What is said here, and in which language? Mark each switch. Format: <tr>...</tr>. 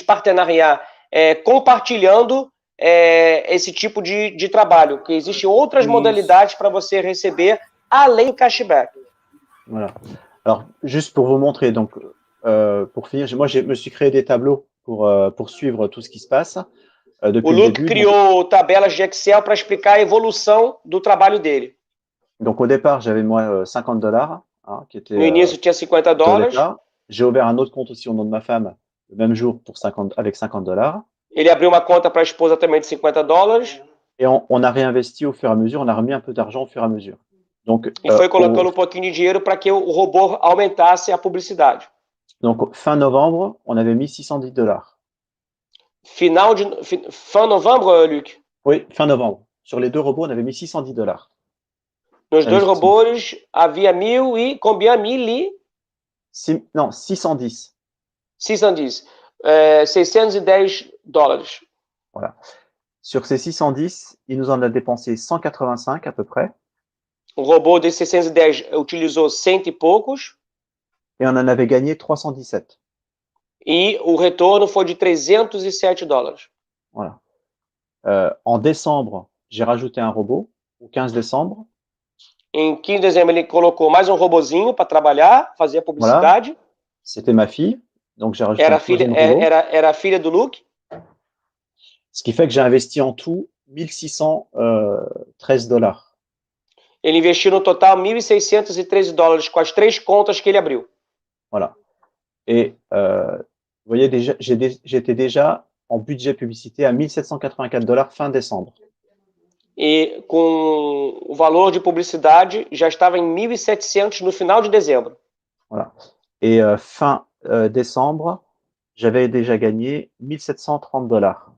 <pt>Partenariar, compartilhando esse tipo de trabalho, que existem outras modalidades para você receber além do cashback.</pt> <fr>Voilà. Alors, juste pour vous montrer, donc, pour finir, moi, je me suis créé des tableaux pour suivre tout ce qui se passe depuis</fr> <pt>O</pt> <fr>le Luke début.</fr> <pt>criou tabelas de Excel para explicar a evolução do trabalho dele.</pt> <fr>Donc, au départ, j'avais moi $50, hein, qui était</fr> <pt>No início tinha $50.</pt> <fr>J'ai ouvert un autre compte aussi au nom de ma femme le même jour avec $50.</fr> <pt>Ele abriu uma conta para a esposa também de $50.</pt> <fr>Et on a réinvesti au fur et à mesure, on a remis un peu d'argent au fur et à mesure. Donc,</fr> <pt>E foi colocando um pouquinho de dinheiro para que o robô aumentasse a publicidade.</pt> <fr>Donc, fin novembre, on avait mis $610.</fr> <pt>Fin novembro, Luc?</pt> <fr>Oui, fin novembre. Sur les deux robots, on avait mis $610.</fr> <pt>Nos dois robôs havia 1.000 e combien? 1.000 e...</pt> <fr>Non, 610. 610. $610. Voilà. Sur ces 610, il nous en a dépensé 185 à peu près.</fr> <pt>O robô de 610 utilizou 100 e poucos.</pt> <fr>Et on en avait gagné 317.</fr> <pt>E o retorno foi de $307.</pt> <fr>Voilà. En décembre, j'ai rajouté un robot, au 15 décembre.</fr> <pt>Em 15 de dezembro, ele colocou mais um robozinho para trabalhar, fazer a publicidade.</pt> <fr>Voilà. C'était ma fille, donc j'ai rajouté</fr> <pt>Era</pt> <fr>un troisième robot.</fr> <pt>Era a filha do Luke.</pt> <fr>Ce qui fait que j'ai investi en tout $1,613.</fr> <pt>Ele investiu no total $1.613 com as 3 contas que ele abriu.</pt> <fr>Voilà. Et vous voyez, déjà, j'étais déjà en budget publicité à $1,784 fin décembre.</fr> <pt>E com o valor de publicidade já estava em 1.700 no final de dezembro.</pt> <fr>Voilà. Et fin décembre, j'avais déjà gagné $1,730.</fr>